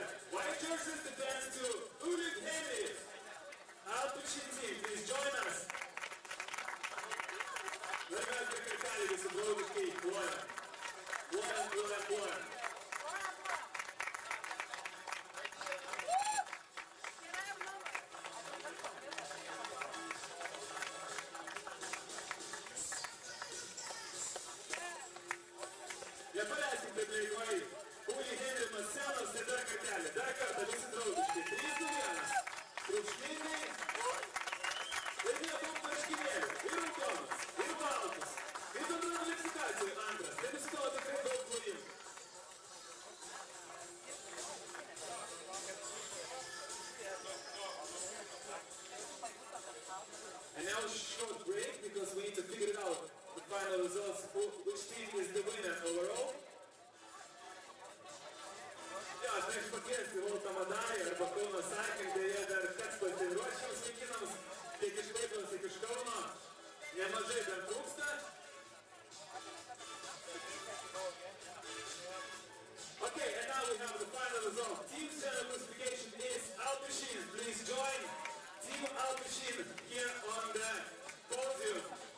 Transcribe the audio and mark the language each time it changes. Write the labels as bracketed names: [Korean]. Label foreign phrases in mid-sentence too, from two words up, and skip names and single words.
[English] White jerseys the best to Uli Henry. Alpecin team, please join us. [Lithuanian] Dar mes dar kartelį visi draugiškai plojam. Plojam. Nepaleiskit taip lengvai. Uli Henry nuo scenos ir dar kartelį. Dar kartą visi draugiškai. 3-2-1. Triukšmingai. Ir nedaug marškinėlių. Ir raudonas. Ir baltas. Ir bendra kvalifikacijų antras. Tai visi tavo tikrai daug plojimų. [English] And now a short break because we need to figure it out. The final results, which team is the winner overall. [Lithuanian] Jo, aš norėčiau pakviesti Voltą Madarį arba [English] Kauno Cycling, [Lithuanian] dėja dar teks pasiruošti jums vaikinams, tiek iš Klaipėdos, tiek iš Kauno. Nemažai dar trūksta. [English] Okay, and now we have the final result. Team's general classification is Alpecin. Please join Team Alpecin here on the podium.